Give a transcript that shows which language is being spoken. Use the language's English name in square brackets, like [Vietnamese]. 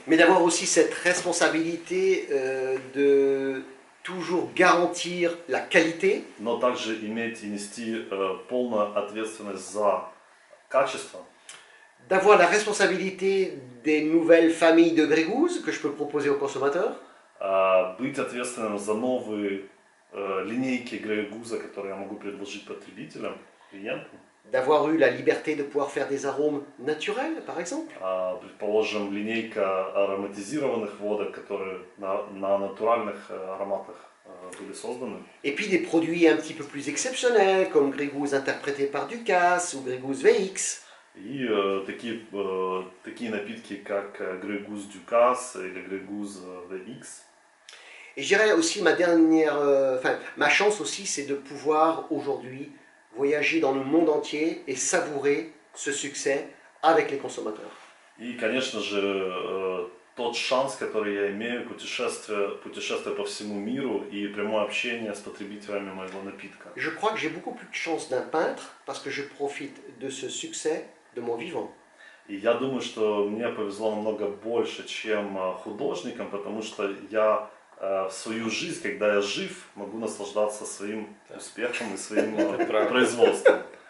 [French] mais d'avoir aussi cette responsabilité de toujours garantir la qualité, [Russian] Но также иметь и нести полную ответственность за качество, [French] d'avoir la responsabilité des nouvelles familles de Grey Goose que je peux proposer aux consommateurs, [Russian] быть ответственным за новые линейки Grey Goose, которые я могу предложить потребителям, клиентам. [French] d'avoir eu la liberté de pouvoir faire des arômes naturels, par exemple, [Russian] Предположим, линейка ароматизированных водок, которые на натуральных ароматах были созданы. [French] et puis des produits un petit peu plus exceptionnels, comme Grey Goose interprété par Ducasse ou Grey Goose VX. [Russian] И такие напитки, как Grey Goose Ducasse или Grey Goose VX. [French] Et je dirais aussi ma chance aussi, c'est de pouvoir aujourd'hui voyager dans le monde entier et savourer ce succès avec les consommateurs. [Russian] И, конечно же, тот шанс, который я имею, путешествие по всему миру и прямое общение с потребителями моего напитка. [French] Je crois que j'ai beaucoup plus de chance d'un peintre parce que je profite de ce succès de mon vivant. [Russian] И я думаю, что мне повезло намного больше, чем художникам, потому что я в свою жизнь, когда я жив, могу наслаждаться своим успехом и своим производством.